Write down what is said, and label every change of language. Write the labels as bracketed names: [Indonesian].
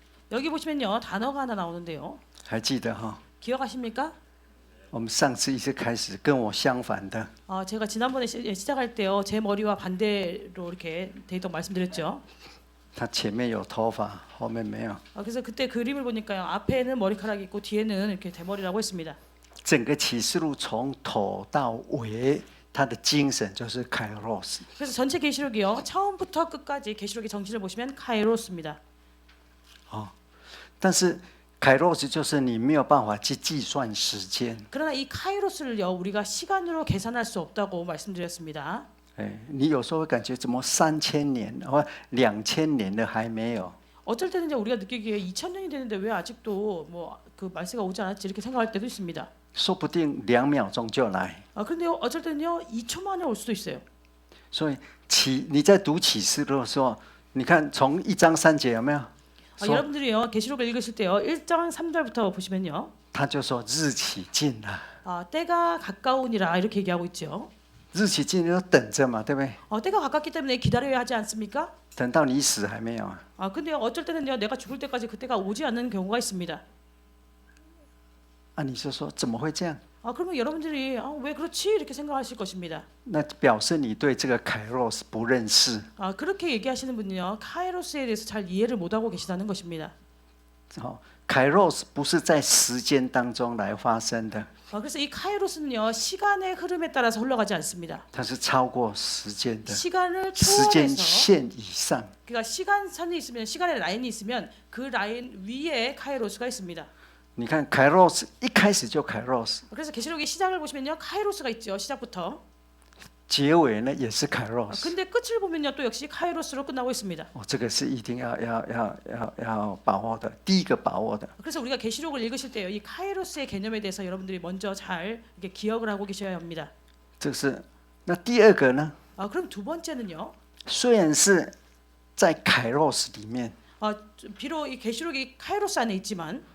[Korean] 여기 보시면요 단어가 하나 나오는데요. [Chinese] 还记得哈？ [Korean] 기억하십니까? [Chinese] 我们上次一直开始跟我相反的， [Korean] 제가 지난번에 시작할 때요 제 머리와 반대로 이렇게 대입 말씀드렸죠. [Chinese] 他前面有头发，后面没有。 [Korean] 그래서 그때 그림을 보니까요 앞에는 머리카락이 있고 뒤에는 이렇게 대머리라고 했습니다. [Chinese] 整个启示录从头到尾，它的精神就是凯洛斯。 [Korean] 그래서 전체 계시록이요 처음부터 끝까지 계시록의 정신을 보시면 카이로스입니다. [Chinese] 但是凯洛斯就是你没有办法去计算时间。 [Korean] 그러나 이 카이로스를요 우리가 시간으로 계산할 수 없다고 말씀드렸습니다. [Chinese] 你有时候会感觉怎么3000年或2000年的还没有？ [Korean] 어쩔 때는 이제 우리가 느끼기에 2000년이 되는데 왜 아직도 뭐 그 말세가 오지 않았지 이렇게 생각할 때도 있습니다. [Chinese] 说不定2秒钟就来。 [Korean] 그런데요 어쩔 때는요 2초 만에 올 수도 있어요. [Chinese] 所以你在读启示录的时候，你看从1章3节有没有？ [Korean] 여러분들이요 계시록을 읽으실 때요 1장 3절부터 보시면요. [Chinese] 他就说日期近了。 [Korean] 때가 가까우니라 이렇게 얘기하고 있죠. [Chinese] 日期近了，等着嘛，对不对？ [Korean] 때가 가깝기 때문에 기다려야 하지 않습니까? [Chinese] 等到你死还没有啊？ [Korean] 근데요 어쩔 때는요 내가 죽을 때까지 그때가 오지 않는 경우가 있습니다. [Chinese] 你就说怎么会这样？ [Korean] 그러면 여러분들이 왜 그렇지 이렇게 생각하실 것입니다. [Chinese] 那表示你对这个凯洛斯不认识。 [Korean] 그렇게 얘기하시는 분은요 카이로스에 대해서 잘 이해를 못하고 계시다는 것입니다. [Chinese] 凯洛斯不是在时间当中来发生的， [Korean] 그래서 이 카이로스는요 시간의 흐름에 따라서 흘러가지 않습니다. [Chinese] 它是超过时间的， [Korean] 시간을 [Chinese] 时间 [Korean] 초월해서 [Chinese] 线以上。 [Korean] 그러니까 시간선이 있으면 시간의 라인이 있으면 그 라인 위에 카이로스가 있습니다. [Chinese] 你看凯洛斯一开始就凯洛斯， [Korean] 그래서 계시록의 시작을 보시면요 카이로스가 있죠 시작부터. [Chinese] 结尾呢也是凯洛斯。 [Korean] 근데 끝을 보면요 또 역시 카이로스로 끝나고 있습니다. [Chinese] 这个是一定要把握的，第一个把握的。 [Korean] 그래서 우리가 계시록을 읽으실 때요 이 카이로스의 개념에 대해서 여러분들이 먼저 잘 이렇게 기억을 하고 계셔야 합니다. [Chinese] 这是那第二个呢？ [Korean] 그럼 두 번째는요. [Chinese] 虽然是在凯洛斯里面， [Korean] 비록 이 계시록이 카이로스 안에 있지만